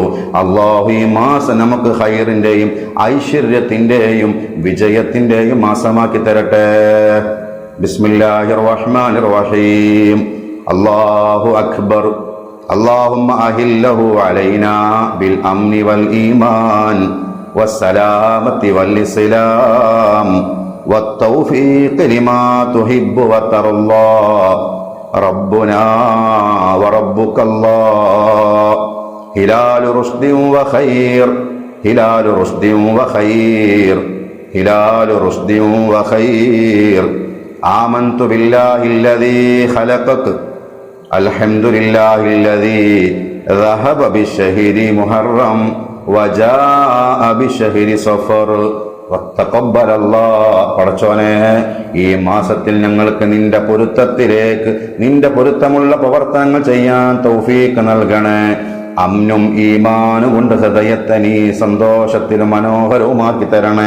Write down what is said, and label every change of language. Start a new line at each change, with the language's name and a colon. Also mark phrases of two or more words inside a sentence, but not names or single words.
Malayalam: അല്ലാഹു ഈ മാസം നമുക്ക് ഖൈറിന്റെയും ഐശ്വര്യത്തിന്റെയും വിജയത്തിന്റെയും മാസമാക്കി തരട്ടെ.
Arabic: بسم الله الرحمن الرحيم. الله أكبر. اللهم أهله علينا بالأمن والإيمان والسلامة والإسلام والتوفيق لما تحب وترضى ربنا وربك الله هلال رشد وخير هلال رشد وخير هلال رشد وخير آمنت بالله الذي خلقك الحمد لله الذي ذهب بالشهر محرم وجاء بالشهر صفر.
Malayalam: പടച്ചോനെ, ഈ മാസത്തിൽ ഞങ്ങൾക്ക് നിന്റെ പൊരുത്തത്തിലേക്ക്, നിന്റെ പൊരുത്തമുള്ള പ്രവർത്തനങ്ങൾ ചെയ്യാൻ തൗഫീഖ് നൽകണേ. അമ്നും ഈമാനും കൊണ്ട് ഹൃദയത്തെ നീ സന്തോഷത്തിലും മനോഹരവുമാക്കി തരണേ.